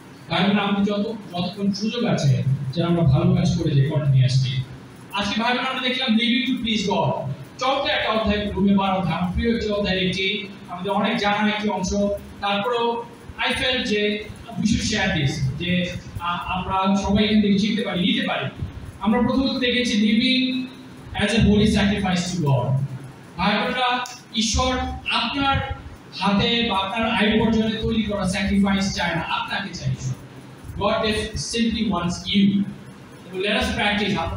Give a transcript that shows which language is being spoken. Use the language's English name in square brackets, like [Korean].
[Bangla] কারণ আপনি যতক্ষণ সুযোগ আছে যে আমরা ভালো কাজ করে যাই কন্টিনিউয়াসলি। আজকে ভাই বোন আমরা দেখলাম লিভিং টু প্লিজ গড, চমৎকার একটা অধ্যায়, রুমে 12 অধ্যায়, আমার প্রিয় একটি অধ্যায়, একটি আমাদের অনেক জানার একটি অংশ। তারপরেও [English] I feel যে we should share this, [Bangla] যে আমরা সবাই এখান থেকে শিখতে পারি, নিতে পারি। আমরা প্রথমত দেখেছি [English] Living as a holy sacrifice to God. [Bangla] ভাইবোনেরা, ঈশ্বর আপনার হাতে বা আপনার আয় উপার্জনে তৈরি করা স্যাক্রিফাইস চায় না, আপনাকে চাই ঈশ্বর। [English] God simply wants you. Let us practice.